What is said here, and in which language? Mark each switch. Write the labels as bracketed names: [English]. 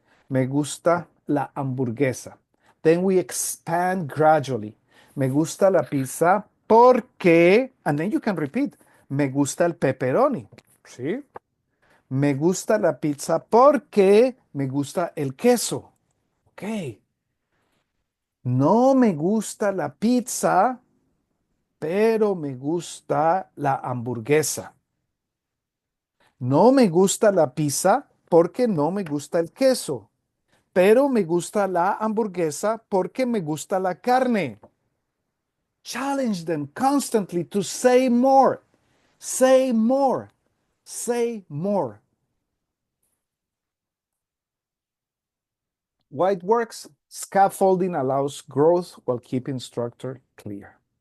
[Spanish] Me gusta la hamburguesa. [English] Then we expand gradually. [Spanish] Me gusta la pizza porque, [English] and then you can repeat. [Spanish] Me gusta el pepperoni. ¿Sí? Me gusta la pizza porque me gusta el queso. Ok. No me gusta la pizza, pero me gusta la hamburguesa. No me gusta la pizza porque no me gusta el queso, pero me gusta la hamburguesa porque me gusta la carne. [English] Challenge them constantly to say more. Say more. Say more. Why it works? Scaffolding allows growth while keeping structure clear.